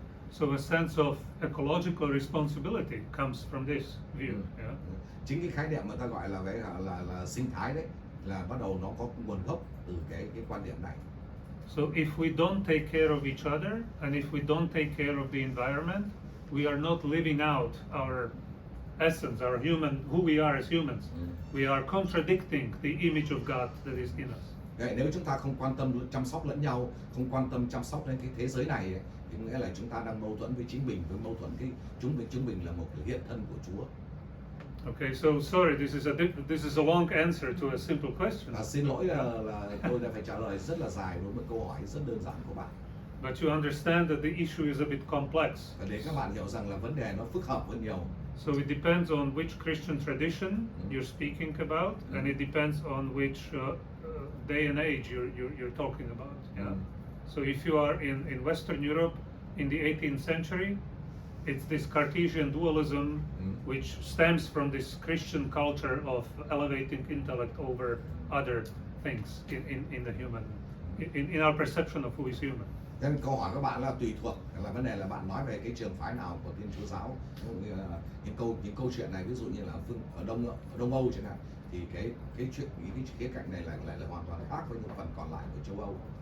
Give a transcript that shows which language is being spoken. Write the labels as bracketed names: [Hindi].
[English] So a sense of ecological responsibility comes from this view. Yeah? [Vietnamese] Chính cái khái niệm mà ta gọi là sinh thái đấy là bắt đầu nó có nguồn gốc từ cái quan điểm này. [English] So if we don't take care of each other and if we don't take care of the environment, we are not living out our essence, our human, who we are as humans. We are contradicting the image of God that is in us. [Vietnamese] Vậy nếu chúng ta không quan tâm chăm sóc lẫn nhau, không quan tâm chăm sóc đến cái thế giới này ấy, thì nghĩa là chúng ta đang mâu thuẫn với chính mình, với mâu thuẫn cái chúng mình là một cái hiện thân của Chúa. [English] Okay, so sorry, this is a long answer to a simple question. [Vietnamese] Xin lỗi là tôi đã phải trả lời rất là dài với một câu hỏi rất đơn giản của bạn. [English] But you understand that the issue is a bit complex. [Vietnamese] Và để các bạn hiểu rằng là vấn đề nó phức hợp hơn nhiều. [English] So it depends on which Christian tradition you're speaking about, and it depends on which day and age you're talking about. Yeah. So if you are in Western Europe in the 18th century, it's this Cartesian dualism which stems from this Christian culture of elevating intellect over other things in the human, in our perception of who is human. [Vietnamese] Nên câu hỏi các bạn là tùy thuộc, là vấn đề là bạn nói về cái trường phái nào của Thiên Chúa giáo. Những câu chuyện này ví dụ như là ở Đông Âu chẳng hạn, thì cái khía cạnh này lại là hoàn toàn khác với những phần còn lại của châu Âu.